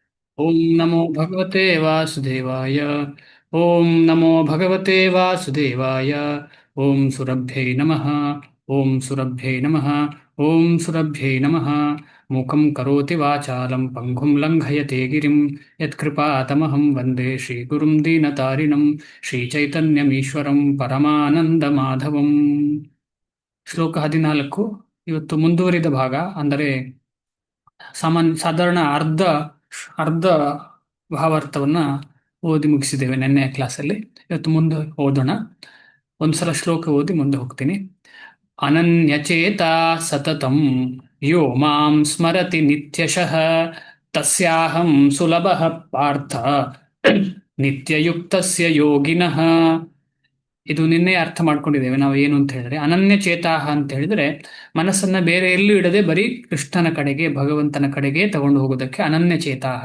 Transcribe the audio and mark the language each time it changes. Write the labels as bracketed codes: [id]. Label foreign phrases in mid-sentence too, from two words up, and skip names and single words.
[sa] ಓಂ ನಮೋ ಭಗವತೆ ವಾಸುದೇವಾಯ. ಓಂ ನಮೋ ಭಗವತೆ ವಾಸುದೇವಾಯ. ಓಂ ಸುರಭ್ಯೈ ನಮಃ. ಓಂ ಸುರಭ್ಯೈ ನಮಃ. ಓಂ ಸುರಭ್ಯೈ ನಮಃ. ಮೂಕಂ ಕರೋತಿ ವಾಚಾಲಂ ಪಂಗುಂ ಲಂಘಯತೆ ಗಿರಿಂ ಯತ್ಕೃಪಾತಮಹಂ ವಂದೇ ಶ್ರೀಗುರುಂ ದೀನತಾರಿಣಂ ಶ್ರೀಚೈತನ್ಯಮೀಶ್ವರಂ ಪರಮಾನಂದಮಾಧವಂ. ಶ್ಲೋಕ 14. [kn] ಇವತ್ತು ಮುಂದುವರಿದ ಭಾಗ, ಅಂದರೆ ಸಾಧಾರಣ ಅರ್ಧ ಭಾವಾರ್ಥವನ್ನ ಓದಿ ಮುಗಿಸಿದ್ದೇವೆ ನಿನ್ನೆ ಕ್ಲಾಸಲ್ಲಿ. ಇವತ್ತು ಮುಂದೆ ಓದೋಣ. ಒಂದ್ಸಲ ಶ್ಲೋಕ ಓದಿ ಮುಂದೆ ಹೋಗ್ತೀನಿ. [sa] ಅನನ್ಯಚೇತ ಸತತಂ ಯೋ ಮಾಂ ಸ್ಮರತಿ ನಿತ್ಯಶಃ ತಸ್ಯಾಹಂ ಸುಲಭಃ ಪಾರ್ಥ ನಿತ್ಯಯುಕ್ತಸ್ಯ ಯೋಗಿನಃ. [kn] ಇದು ನಿನ್ನೆ ಅರ್ಥ ಮಾಡ್ಕೊಂಡಿದ್ದೇವೆ ನಾವು. ಏನು ಅಂತ ಹೇಳಿದ್ರೆ, [sa] ಅನನ್ಯ ಚೇತಾಹ [kn] ಅಂತ ಹೇಳಿದ್ರೆ ಮನಸ್ಸನ್ನ ಬೇರೆ ಎಲ್ಲೂ ಇಡದೆ ಬರೀ ಕೃಷ್ಣನ ಕಡೆಗೆ, ಭಗವಂತನ ಕಡೆಗೆ ತಗೊಂಡು ಹೋಗೋದಕ್ಕೆ [sa] ಅನನ್ಯ ಚೇತಾಹ.